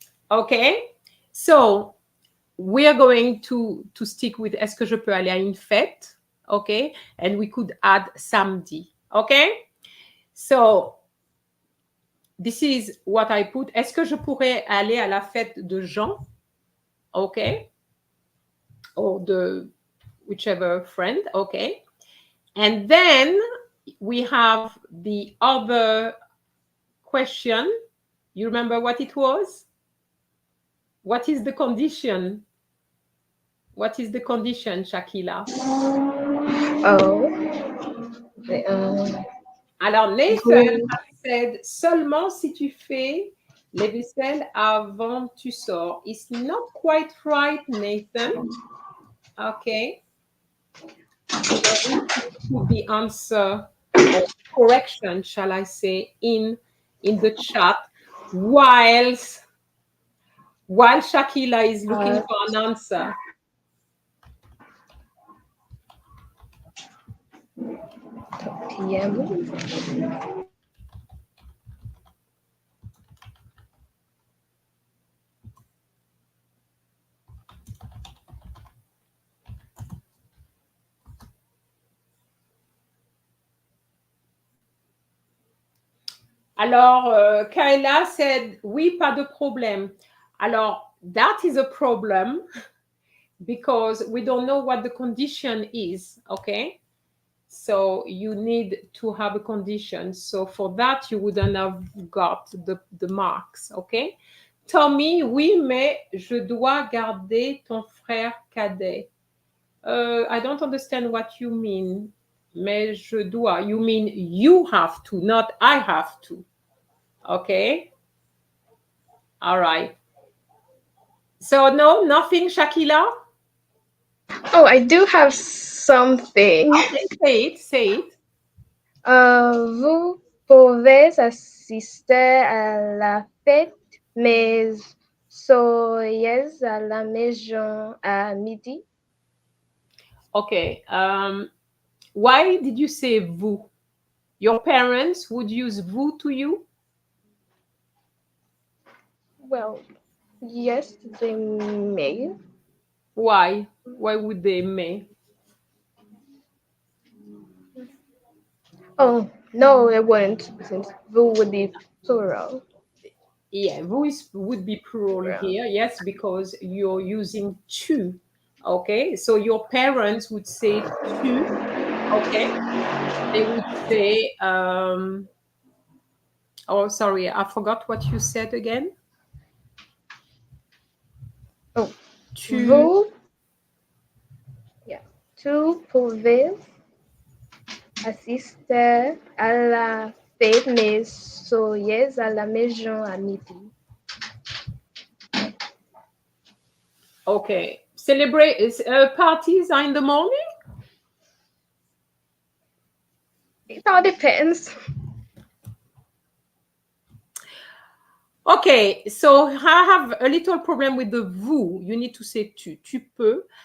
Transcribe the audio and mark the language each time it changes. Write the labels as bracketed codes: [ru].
[en] Okay. So we are going to stick with [fr] est-ce que je peux aller à une fête? [en] Okay. And we could add samedi. Okay. So this is what I put. [fr] Est-ce que je pourrais aller à la fête de Jean? [en] Okay. Or the whichever friend. Okay. And then we have the other question. You remember what it was? What is the condition? What is the condition, Shakila? Oh. [fr] Alors, Nathan said, seulement si tu fais les vaisselles avant tu sors. [en] It's not quite right, Nathan. Okay. Put the answer or correction, shall I say, in the chat while Shakila is looking for an answer. [fr] Alors, Kayla said, oui, pas de problème. [en] Alors, that is a problem because we don't know what the condition is, okay? So you need to have a condition. So for that, you wouldn't have got the marks, okay? [fr] Tommy, oui, mais je dois garder ton frère cadet. [en] I don't understand what you mean. [fr] Mais je dois. [en] You mean you have to, not I have to. Okay. All right. So no, nothing, Shakila? Oh, I do have something. Okay, say it. [fr] Vous pouvez assister à la fête, mais soyez à la maison à midi. [en] Okay. Why did you say vous? Your parents would use vous to you? Well, yes, they may. Why? Why would they may? Oh, no, it wouldn't, since vous would be plural. Yeah, vous would be plural here. Yes, because you're using tu. Okay, so your parents would say tu. Okay, they would say, oh, sorry, I forgot what you said again. Oh, [fr] Tu. vous, yeah, tu pouvez assister à la fête, mais soyez à la maison à midi. [en] Okay, celebrate parties are in the morning? It all depends. Okay, so I have a little problem with the vous. You need to say tu. [fr] Tu peux.